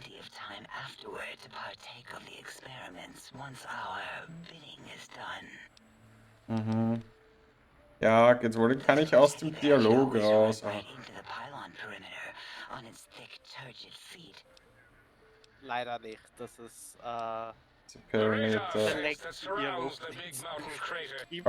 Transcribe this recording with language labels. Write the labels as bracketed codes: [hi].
[en] plenty of time afterward to partake of the experiments once our bidding is done. Mhm. [de] Ja, jetzt kann ich aus dem Dialog raus. [en] Right into the pylon perimeter on its thick, turgid feet. [de] Leider nicht. Das ist Die [en] The radar Perimeter. fence that surrounds the Big Mountain Crater.